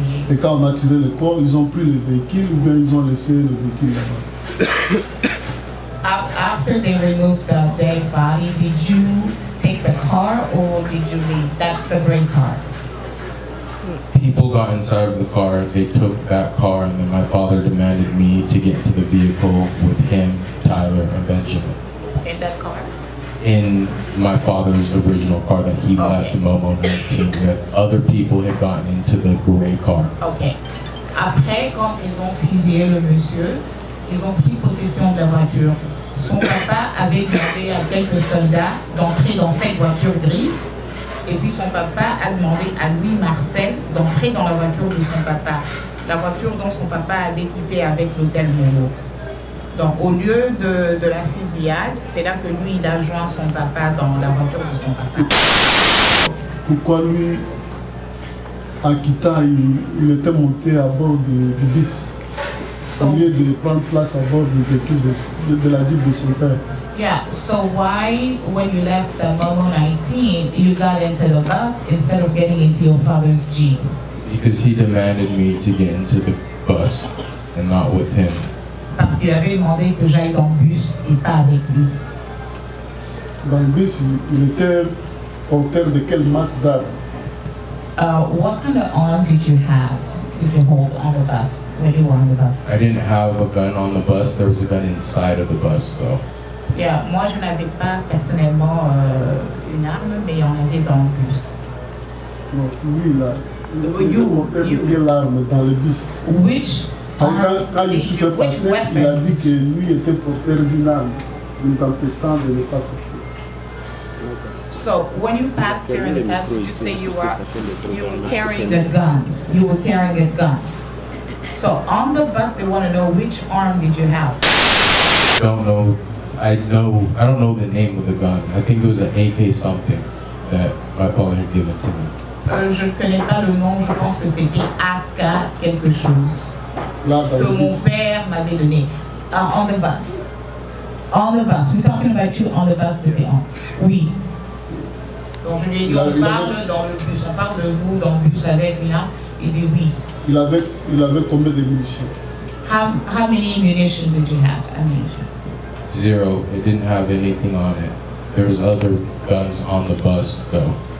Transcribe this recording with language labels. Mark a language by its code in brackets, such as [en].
[fr] Et quand on a tiré le corps, ils ont pris le véhicule ou bien ils ont laissé le véhicule là-bas? [en] After they removed the dead body, did you take the car or did you leave the gray car? People got inside of the car, they took that car, and then my father demanded me to get into the vehicle with him, Tyler, and Benjamin. In that car? In my father's original car that he left Momo 19 with. Other people had gotten into the gray car. Ok. [fr] Après, quand ils ont fusillé le monsieur, ils ont pris possession de la voiture. Son papa avait demandé à quelques soldats d'entrer dans cette voiture grise. Et puis son papa a demandé à Louis Marcel d'entrer dans la voiture de son papa. La voiture dont son papa avait quitté avec l'hôtel Momo. Donc au lieu de la fusillade, c'est là que lui il a joint son papa dans la voiture de son papa. Pourquoi lui, en quittant, il était monté à bord du bus au lieu de prendre place à bord du véhicule de la Jeep de son père? [en] Yeah, so why, when you left the Momo 19, you got into the bus instead of getting into your father's Jeep? Because he demanded me to get into the bus and not with him. [fr] Parce qu'il avait demandé que j'aille dans le bus et pas avec lui. Dans le bus, il était porteur de quelle marque d'arme? [en] What kind of arm did you have? Did you hold on the bus when you were on the bus? I didn't have a gun on the bus, there was a gun inside of the bus though. [fr] Yeah, moi je n'avais pas personnellement une arme, mais il y en avait dans le bus. Non, lui là, il portait l'arme dans le bus. [en] Which [fr] quand il s'est fait passer, il a dit que lui était porteur d'une arme, nous empêchant de ne pas sortir. [en] So when you passed here in the past, did you say you were carrying a gun? You were carrying a gun. So on the bus, they want to know which arm did you have? I don't know. I don't know the name of the gun. I think it was an AK something that my father had given to me. [fr] Je ne connais pas le nom. Je pense que c'était AK quelque chose que mon père m'avait donné. [en] On the bus. On the bus. We're talking about you on the bus today. [fr] Oui. Donc je lui ai dit, on parle dans le bus, on parle de vous dans le bus avec une arme. Il dit oui. Il avait combien de munitions? [en] How many munitions did you have? Ammunition? Zero. It didn't have anything on it. There was other guns on the bus though.